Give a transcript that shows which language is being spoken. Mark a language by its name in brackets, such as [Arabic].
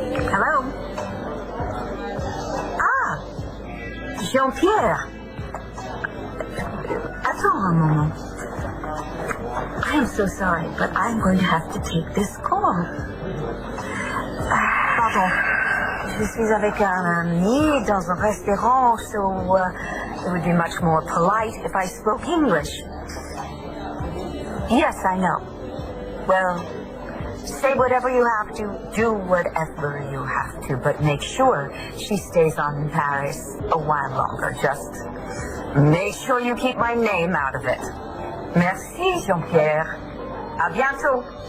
[English] Hello? [French] Ah! Jean-Pierre. Attends un moment. [English] I am so sorry, but I'm going to have to take this call. [French] Pardon. Je suis avec un ami dans un restaurant, [English] so it would be much more polite if I spoke English. Yes, I know. Well, say whatever you have to, do whatever you have to, but make sure she stays on in Paris a while longer. Just make sure you keep my name out of it. [French] Merci, Jean-Pierre. À bientôt.